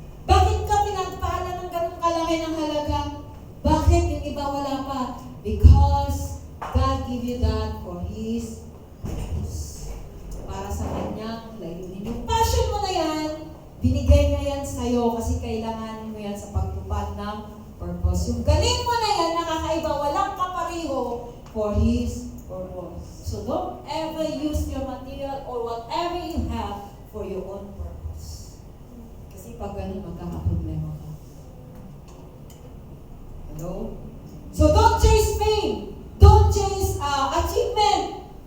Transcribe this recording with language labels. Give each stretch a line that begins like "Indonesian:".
Filipino: Bakit ka pinagpala ng ganun kalaki ng halaga? Bakit yung iba wala pa?
English: Because God give you that for His purpose.
Filipino: Para sa Kanyang layunin. Yung passion mo na yan, binigay niya yan sa'yo kasi kailangan mo yan sa pagtupad ng purpose. Yung galing mo na yan, nakakaiba, walang kapariho
English: for His purpose. So don't ever use your material or whatever you have for your own purpose.
Filipino: Kasi pag ganun, magkakaproblema ka.
English: Hello? So don't chase fame. Don't chase achievement.